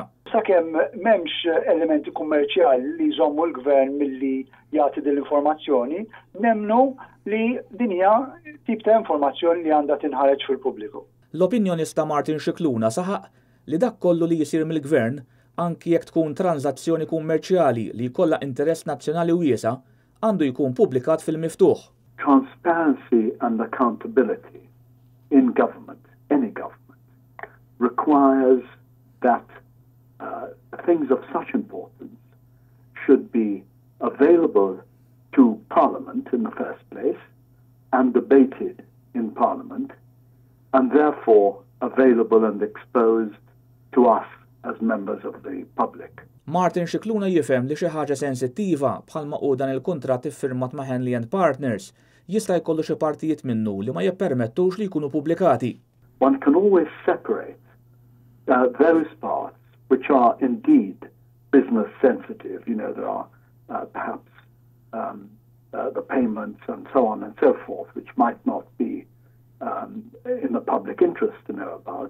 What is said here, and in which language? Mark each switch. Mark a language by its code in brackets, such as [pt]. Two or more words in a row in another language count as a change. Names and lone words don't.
[mt] Sakemm m'hemmx elementi kummerċjali li jżommu l-Gvern milli jagħti din l-informazzjoni, nemmnu li din hija tip ta' informazzjoni li għandha tinħareġ fil-pubbliku. L-opinjonista Martin Scicluna saħaq li dak kollu li jsir mill-Gvern anki jekk tkun transazzjoni kummerċjali li jkollha interess nazzjonali wiesa' għandu jkun pubblikat fil-miftuħ. [en] Transparency and accountability in government, any government, requires that things of such importance should be available to Parliament in the first place and debated in Parliament and therefore available and exposed to us as members of the public. [mt] Martin Scicluna jifhem li xi ħaġa sensittiva bħalma hu dan il-kuntratt iffirmat ma' Henley & Partners jista' jkollu xi partijiet minnu li ma jippermettux li jkunu pubblikati. [en] One can always separate those parts which are indeed business sensitive. You know, there are perhaps the payments and so on and so forth, which might not be in the public interest to know about.